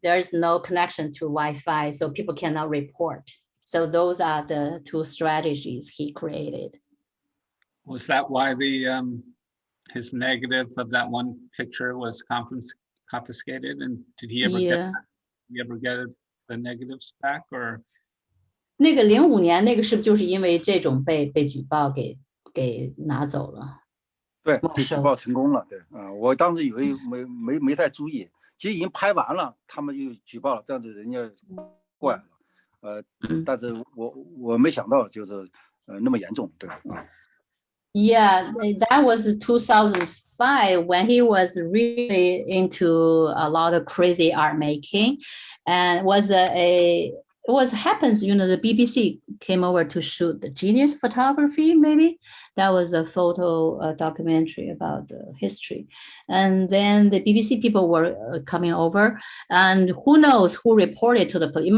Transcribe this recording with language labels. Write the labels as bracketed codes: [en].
[en] There's no connection to Wi-Fi, so people cannot report. So those are the two strategies he created. Was that why his negative of that one picture was confiscated? And did he ever get the negatives back, or? [zh] 那个05年那个是不是就是因为这种被举报给拿走了？对，被举报成功了。对，我当时以为没太注意，其实已经拍完了，他们就举报了，这样子人家过来了。但是我没想到就是那么严重，对。 [en] Yeah, that was 2005 when he was really into a lot of crazy art making, and was it was happens, you know, the BBC came over to shoot the Genius Photography, maybe that was a photo documentary about the history, and then the BBC people were coming over, and who knows who reported to the police?